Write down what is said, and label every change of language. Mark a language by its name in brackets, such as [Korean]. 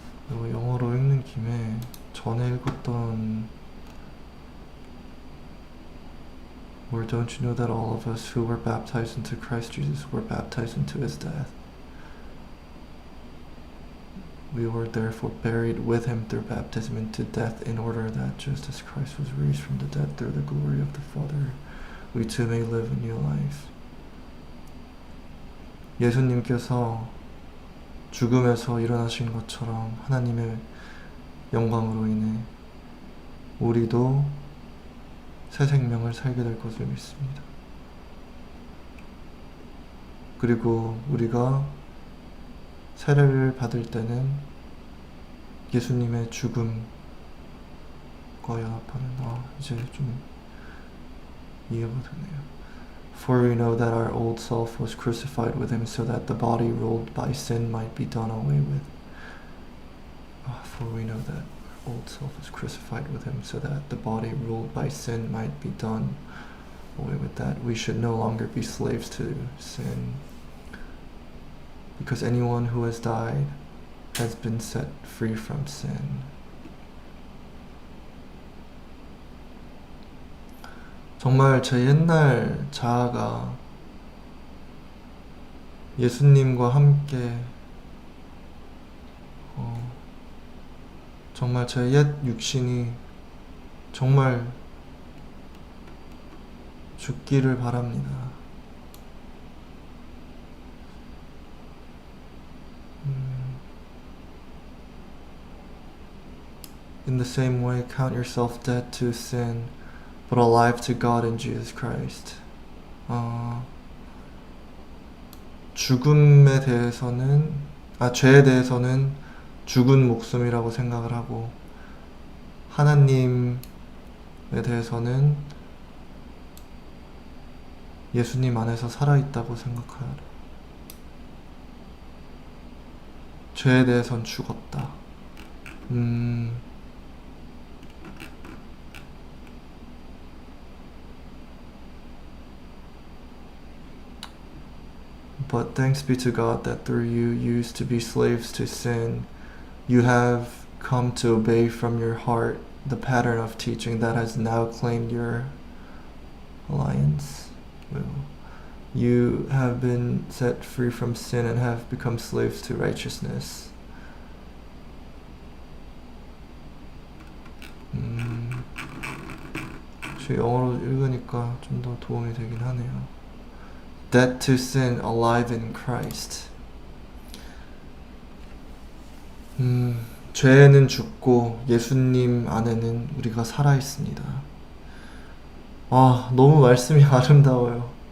[Korean] 영어로 읽는 김에 전에 읽었던 [English] Or don't you know that all of us who were baptized into Christ Jesus were baptized into his death? We were therefore buried with him through baptism into death, in order that just as Christ was raised from the dead through the glory of the Father, we too may live a new life. [Korean] 예수님께서 죽음에서 일어나신 것처럼 하나님의 영광으로 인해 우리도 새 생명을 살게 될 것을 믿습니다. 그리고 우리가 세례를 받을 때는 예수님의 죽음과 연합하는 이제 좀 이해가 되네요. [English] For we know that our old self was crucified with him, so that the body ruled by sin might be done away with. For we know that our old self was crucified with him, so that the body ruled by sin might be done away with. That we should no longer be slaves to sin, because anyone who has died has been set free from sin. [Korean] 정말 제 옛날 자아가 예수님과 함께 정말 제 옛 육신이 정말 죽기를 바랍니다. [English] In the same way, count yourself dead to sin, but alive to God in Jesus Christ. [Korean] 죽음에 대해서는, 죄에 대해서는 죽은 목숨이라고 생각을 하고, 하나님에 대해서는 예수님 안에서 살아있다고 생각하라. 죄에 대해선 죽었다. [English] But thanks be to God that through you used to be slaves to sin, you have come to obey from your heart the pattern of teaching that has now claimed your alliance. You have been set free from sin and have become slaves to righteousness. [Korean] 제 영어로 읽으니까 좀 더 도움이 되긴 하네요. [English] Dead to sin, alive in Christ. [Korean] 죄에는 죽고 예수님 안에는 우리가 살아 있습니다. 너무 말씀이 아름다워요.